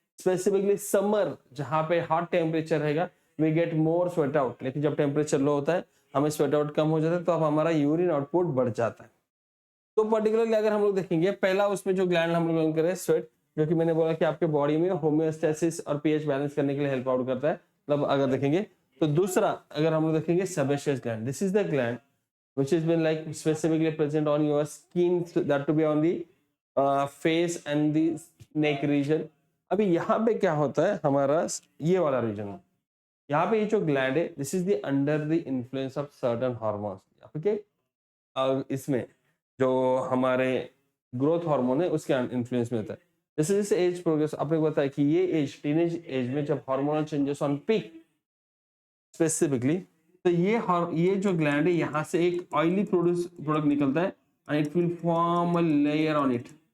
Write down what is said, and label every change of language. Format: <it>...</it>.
<hi>Specifically summer, जहाँ पे hot temperature रहेगा,</hi> <en>We get more sweat out.</en> <hi>लेकिन जब टेम्परेचर लो होता है, हमें स्वेट आउट कम हो जाता है, तो अब हमारा यूरिन आउटपुट बढ़ जाता है। तो पर्टिकुलरली अगर हम लोग देखेंगे, पहला उसमें जो ग्लैंड हम लोग करें, स्वेट, जो कि मैंने बोला कि आपके बॉडी में होमियोस्टेसिस और पीएच बैलेंस करने के लिए हेल्प आउट करता है, मतलब अगर देखेंगे। तो दूसरा अगर हम लोग देखेंगे,</hi> <en>Sebaceous gland, this is the gland which has been like specifically present on your skin, that to be on the face and the neck region।</en> <hi>अभी यहाँ पे क्या होता है, हमारा ये वाला रीजन, यहाँ पे ये जो ग्लैंड है,</hi> <en>This is the under the influence of certain hormones.</en> <hi>Okay, इसमें जो हमारे ग्रोथ हार्मोन है उसके इन्फ्लुएंस में होता है। जैसे जैसे एज प्रोग्रेस, आपने बताया कि ये एज, टीनेज एज में जब hormonal changes on peak specifically, तो ये जो ग्लैंड है, यहाँ से एक ऑयली प्रोडक्ट निकलता है,</hi> <en>And it will form a layer on it.</en>